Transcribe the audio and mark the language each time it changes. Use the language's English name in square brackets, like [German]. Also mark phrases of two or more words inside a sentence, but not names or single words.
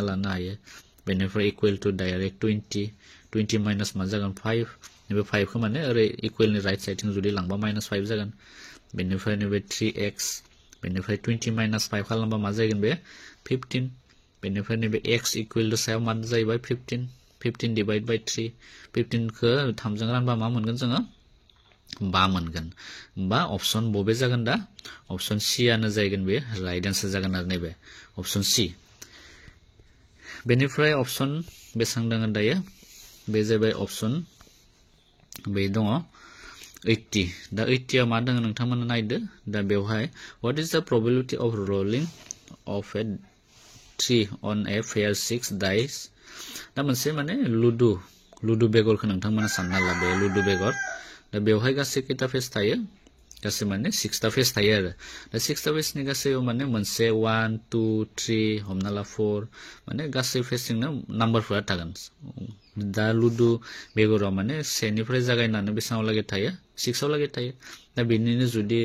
[Bodo] लानो हायो बेनिफ्राय [English] equal to [Bodo] डाइरेक्ट 20 माइनास मा जागोन 5 नैबे 5 खौ माने ओरै इक्वल नि [English] right sideथिं [Bodo] जुदि लांबा -5 जागोन बेनिफ्राय नैबे 3x बेनिफ्राय 20 माइनास 5 खालामबा मा जागोन बे 15 बेनिफ्राय नैबे x [English] equal to [Bodo] सायाव मा जाहैबाय 15 [English] divide by [Bodo] 3 15 खौ 3 जों रानबा मा मोनगोन जोङो 5 मोनगोन बा ऑप्शन बबे जागोन दा [English] option C [Bodo] आनो जागोन बे [English] right answer [Bodo] जागोन आरो नैबे [English] option C [Bodo] बेनिफ्राय ऑप्शन बेसां दङ दायो बे जाबाय ऑप्शन बे दङ 80 दा 80 आ मा दङ नोंथांमोना नायदो दा बेवहाय [English] what is the probability of rolling of a 3 on a pair 6 dice [Bodo] दा मोनसे माने लुडु बेगरखौ नोंथांमोना सानना ला बे लुडु बेगर दा बेवहाय गासै खैथा फेस थायो गासै माने 6 ता फेस थायो आरो दा 6 ता फेसनि गासैयाव माने मोनसे 1 2 3 हमना ला 4 माने गासै फेसजोंनो नाम्बारफोरा थागोन दा लुडु बेगराव माने 1 निफ्राय जागायनानै बेसाङाव लागै थायो 6 आव लागै थायो दा बेनिनो जुदि